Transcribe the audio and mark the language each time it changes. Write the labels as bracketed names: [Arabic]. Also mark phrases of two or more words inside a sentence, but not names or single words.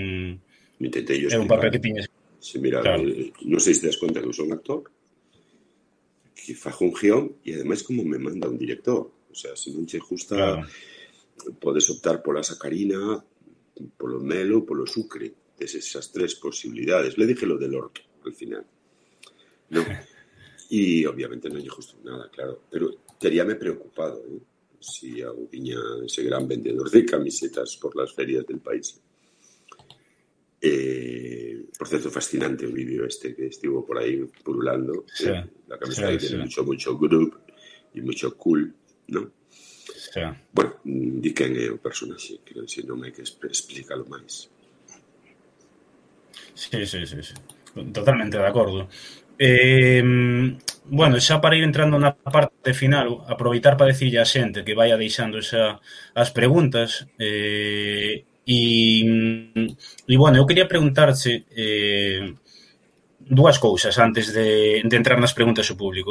[Galician] era un papel que tiñes. [Spanish] Sí, mira, claro. [Galician] Non sei se te das conta que eu son actor, que fajo un guión e ademais como me manda un director, [Spanish] o sea, [Galician] se non che gusta, podes optar pola sacarina, polo melo, polo sucre, esas tres posibilidades. [Spanish] Le dije lo del orto al final, [Galician] non? E obviamente non lle gustou nada, claro, pero teríame preocupado, si viña ese gran vendedor de camisetas [Spanish] por las ferias del país. Por cierto, [Galician] fascinante o vídeo que estivo por aí purulando, [Spanish] la camiseta que tiene mucho group [Galician] e [Spanish] mucho cool, ¿no? [Galician] Bueno, di quen é o personaxe, quero dicir, non hai que explícalo máis. Sí, totalmente de acordo. Bueno, xa para ir entrando na parte final, aproveitar para decirlle a xente que vaya deixando as preguntas, e bueno, eu quería preguntarche dúas cousas antes de entrar nas preguntas ao público.